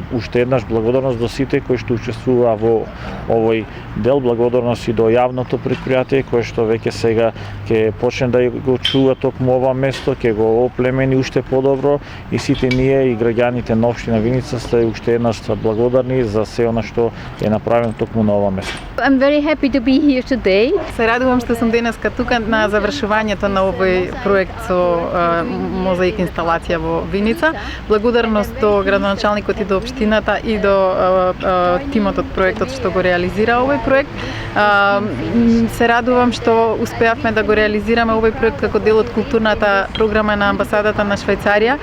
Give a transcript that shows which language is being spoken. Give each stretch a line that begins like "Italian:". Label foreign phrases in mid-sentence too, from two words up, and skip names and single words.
Macedonian: Уште еднаш благодарност до сите кои што учествуваа во овој дел, благодарност и до јавното предпријатие кое што веќе сега ќе почне да го чува токму ова место, ќе го оплемени уште подобро и сите ние и граѓаните на општина Виница сте уште еднаш благодарни за се она што е направено токму на ова место.
English: I'm very happy to be here today.
Macedonian: Се радувам што сум денеска тука на завршувањето на овој проект со мозаик инсталација во Виница. Благодарност до градоначалникот и до општината и до тимот од проектот што го реализира овој проект. Се радувам што успеавме да го реализираме овој проект како дел од културната програма на амбасадата на Швајцарија.